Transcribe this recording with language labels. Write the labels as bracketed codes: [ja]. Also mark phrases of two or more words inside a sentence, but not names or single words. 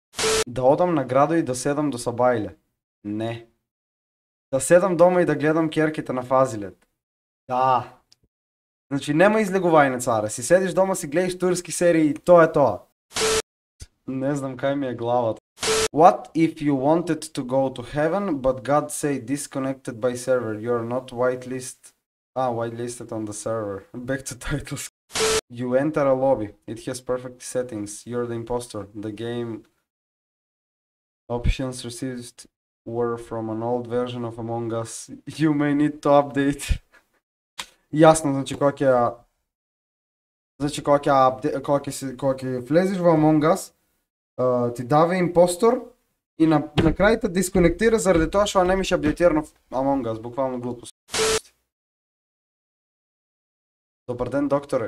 [mk] Да одам на градо и да седам до Сабајле. Не. Да седам дома и да гледам керките на Фазилет. Да. Значи нема излегување царе, си седиш дома, си гледаш турски серии и тоа е тоа. Не знам кај ми е главата. [en] What if you wanted to go to heaven, but God say disconnected by server, you're not whitelisted on the server. Back to titles. You enter a lobby, it has perfect settings, you're the imposter. The game options received were from an old version of Among Us. You may need to update. [mk] Јасно, значи кога ќе влезеш во Among Us, ти дава импостор и на крај те дисконектира заради тоа што немаш апдейтирано Among Us, буквално глупост. Добар ден, докторе.